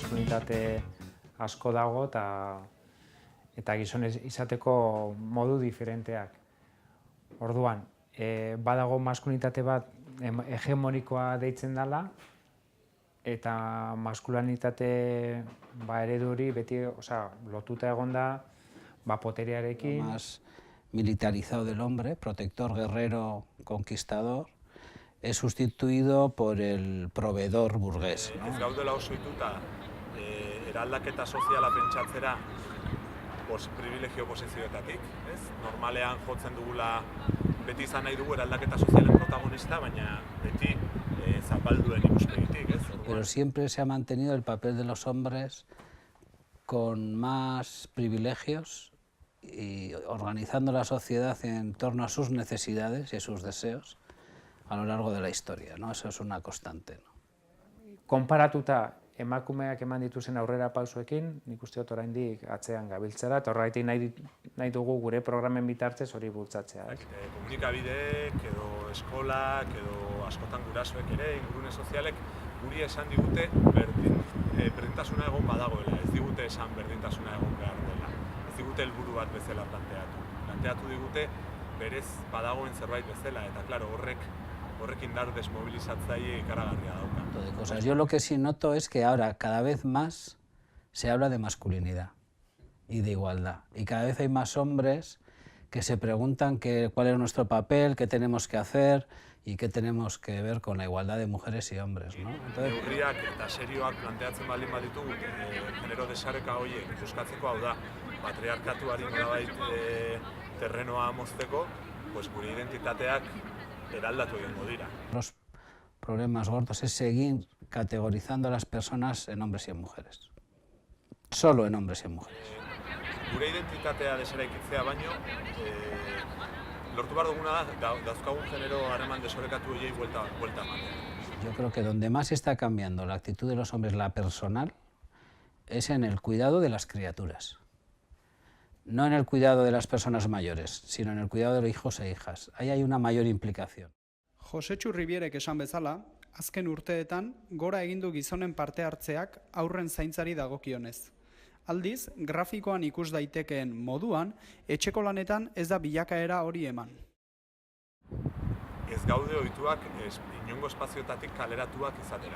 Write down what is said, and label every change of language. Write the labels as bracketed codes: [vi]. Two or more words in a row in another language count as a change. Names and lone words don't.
[eu] maskulinitate asko dago eta gizon izateko modu diferenteak. Orduan, badago maskulinitate bat hegemonikoa deitzen dela, eta maskulinitate eredu hori beti lotuta egon da poteriarekin. [es] Más militarizado del hombre, protector, guerrero, conquistador, es sustituido por el proveedor burgués. [eu] Ez gaudela oso ituta eraldaketa soziala pentsatzera privilegio posizioetatik, ez? Normalean jotzen dugula beti izan nahi dugu eraldaketa sozialen protagonista, baina beti zapalduen ikuspegitik, ez? [es] Pero siempre se ha mantenido el papel de los hombres con más privilegios y organizando la sociedad en torno a sus necesidades y a sus deseos a lo largo de la historia, ¿no? Eso es una constante, ¿no? [eu] Konparatuta emakumeak eman dituzen aurrera pausoekin, nik uste dut oraindik atzean gabiltzera, eta horregatik nahi dugu gure programen bitartez hori bultzatzea. Komunikabideek edo eskolak edo askotan gurasoek ere, ingurune sozialek guri esan digute berdintasuna egon badagoela, ez digute esan berdintasuna egon behar dela. Ez digute helburu bat bezala planteatu. Planteatu digute berez badagoen zerbait bezala, eta klaro, horrek indar desmobilizatzaile ikaragarria dauka. [es] Yo lo que sí noto es que ahora cada vez más se habla de masculinidad y de igualdad. Y cada vez hay más hombres que se preguntan cuál es nuestro papel, qué tenemos que hacer y qué tenemos que ver con la igualdad de mujeres y hombres, ¿no? [eu] Neurriak eta serioak planteatzen baldin baditugu, genero desareka horiek ikuskatzeko, hau da, patriarkatuari nolabait terrenoa mozteko, gure identitateak eraldatu egingo dira. [es] Los problemas gordos es seguir categorizando a las personas en hombres y en mujeres. Solo en hombres y en mujeres. [eu] Gure identitatea deseraikitzea baino, lortu behar duguna da, dauzkagun genero harreman desorekatu horiei buelta ematea. [es] Yo creo que donde más está cambiando la actitud de los hombres, la personal, es en el cuidado de las criaturas. No en el cuidado de las personas mayores, sino en el cuidado de los hijos e hijas. Ahí hay una mayor implicación. [eu] Josetxu Ribierek esan bezala, azken urteetan gora egin du gizonen parte hartzeak haurren zaintzari dagokionez. Aldiz, grafikoan ikus daitekeen moduan, etxeko lanetan ez da bilakaera hori eman. Ez gaude ohituak inongo espazioetatik kaleratuak izatera.